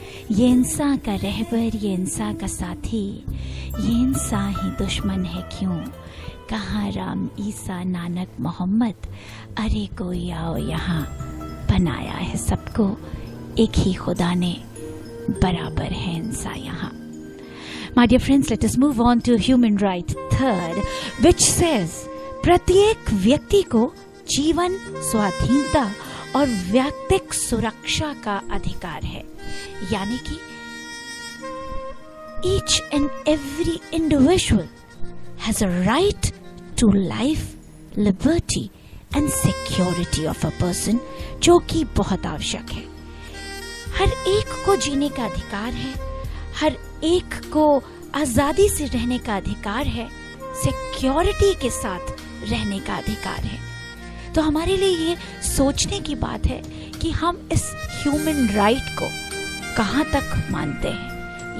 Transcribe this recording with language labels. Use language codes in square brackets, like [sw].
[hi] ये इंसान का रहबर, ये इंसान का साथी, ये इंसान ही दुश्मन है क्यों। कहाँ राम ईसा नानक मोहम्मद, अरे कोई आओ यहाँ। बनाया है सबको एक ही खुदा ने, बराबर है इंसान यहाँ। [en] My dear friends, let us move on to human right third, which says [hi] प्रत्येक व्यक्ति को जीवन, स्वाधीनता और व्यक्तिगत सुरक्षा का अधिकार है। यानी कि [en] each and every individual has a right to life, liberty and security of a person, [hi] जो कि बहुत आवश्यक है। हर एक को जीने का अधिकार है, हर एक को आजादी से रहने का अधिकार है, सिक्योरिटी के साथ रहने का अधिकार है। तो हमारे लिए ये सोचने की बात है कि हम इस ह्यूमन राइट को कहाँ तक मानते हैं।